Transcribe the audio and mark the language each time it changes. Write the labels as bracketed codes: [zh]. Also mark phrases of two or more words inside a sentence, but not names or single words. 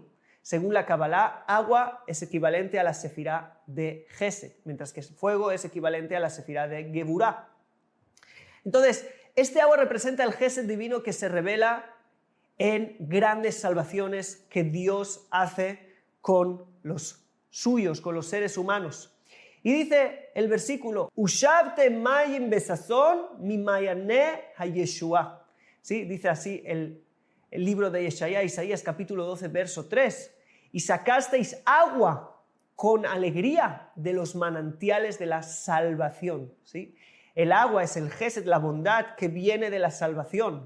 [es] Según la Kabbalah, agua es equivalente a la sefirá de Gesed, mientras que el fuego es equivalente a la sefirá de Geburah. Entonces, este agua representa el Gesed divino que se revela en grandes salvaciones que Dios hace con los suyos, con los seres humanos. Y dice el versículo, [he] ושאבתם מים בששון ממעיני הישועה. [es] ¿Sí? Dice así el libro de Isaías capítulo 12, verso 3. Y sacasteis agua con alegría de los manantiales de la salvación. ¿Sí? El agua es el Gesed, la bondad que viene de la salvación.